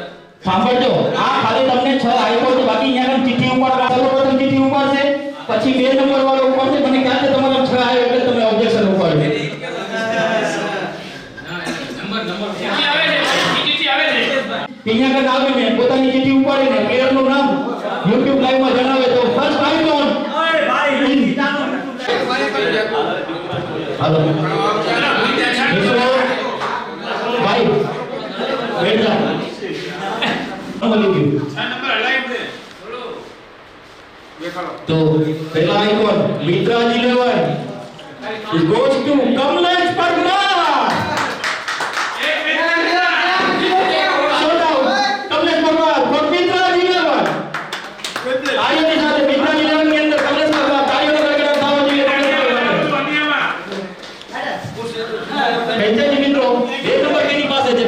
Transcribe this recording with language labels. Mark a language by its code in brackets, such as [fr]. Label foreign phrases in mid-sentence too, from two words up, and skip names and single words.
[gu] સાંભળજો, આ ખાલી તમને 6 આઇકોન છે, બાકી અહીંયા આગળ ચિઠ્ઠી ઉપાડવા સર્વપ્રથમ ચિઠ્ઠી ઉપાડશે, પછી 2 નંબર વાળો ઉપાડશે. મને ખ્યાલ છે તમારા 6 આવ્યો એટલે તમે ઓબ્જેક્શન ઉપાડ્યું. ચિઠ્ઠી આવે છે ચિઠ્ઠી આવે છે અહીંયા આગળ આવીને પોતાની ચિઠ્ઠી ઉપાડીને પ્લેયરનું નામ YouTube લાઈવમાં જણાવે તો [en] first icon. [hi] ओए भाई गीतानो [gu] હાલો મિત્રો, ભાઈ [hi] बैठ जाओ. [gu] મળી ગયું. 6 નંબર હલાઈ દે દેખાડો તો પહેલા આઇકોન મિત્રાજ 11 [en] it goes to [gu] કમલેશ પરમાર. [en] Showdown, કમલેશ પરમાર for મિત્રાજ 11. [gu] આયોની સાથે મિત્રાજ 11 ની અંદર કમલેશ પરમાર તાળીઓનો ગડગડાટ થવો જોઈએ. ફ્રેન્ચાઇઝી મિત્રો 2 નંબર કેની પાસે છે?